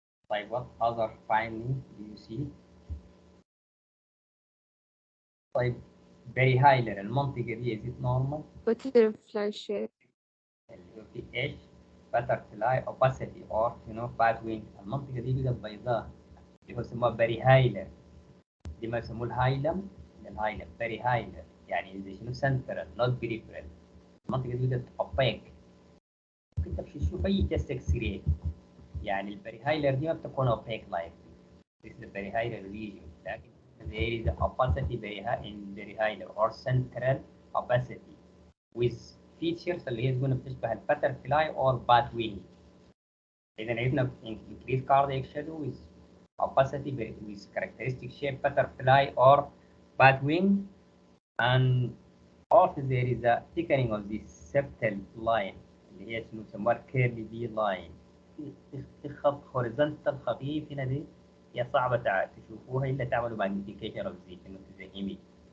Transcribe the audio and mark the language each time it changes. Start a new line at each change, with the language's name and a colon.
English: Like what other findings do you see? طيب perihilar
Arabic: المنطقة دي
English: is it normal؟ Butterfly shape. اللي هو في ايش؟ butterfly opacity or bat wing.
Arabic: المنطقة دي بقت بيضاء اللي هو يسموها perihilar. دي ما يسموه الهايلم. perihilar. يعني زي شنو سنترال
English: not peripheral.
Arabic: المنطقة دي بدأت opaque. ممكن تمشي تشوف أي chest X-ray يعني البريهايلر دي ما بتكون opaque
English: like this is the perihyalar region. لكن there is opacity in perihyalar or central opacity with features
Arabic: اللي هي تكون بتشبه الباترفلاي
English: or bat wing. إذا عرفنا increased cardiac shadow with opacity with characteristic shape butterfly or bat wing, and also there is a thickening of the septal line
Arabic: اللي هي شنو يسموها
English: curly V line.
Arabic: في خط horizontal خفيف هنا دي هي صعبة تشوفوها إلا تعملوا
English: magnification of the image.